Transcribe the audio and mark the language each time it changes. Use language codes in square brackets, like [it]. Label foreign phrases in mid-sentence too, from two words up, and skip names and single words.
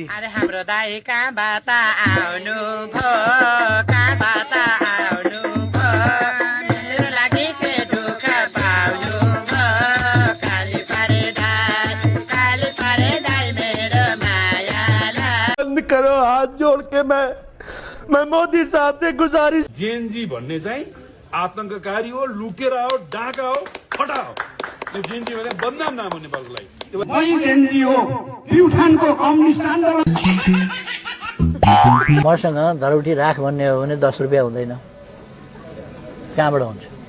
[ne] अरे हाम्रो दाइ कहाँबाट आउनु भो कहाँबाट आउनु भो मेरो लागि के दुःख पाउनु भो काली पारे दाइ मेरो मायालाई [hi] बंद करो हाथ जोड़ के मैं मोदी साहब से गुजारिश [ne] जेएनजी भन्ने चाहिँ आतंककारी हो लुकेर हो डाका हो फटा हो यो जेएनजी भने बदनाम नाम हो नेपालको लागि मसँग धरौटी राख भन्ने हो भने 10 रुपियाँ हुँदैन कहाँबाट हुन्छ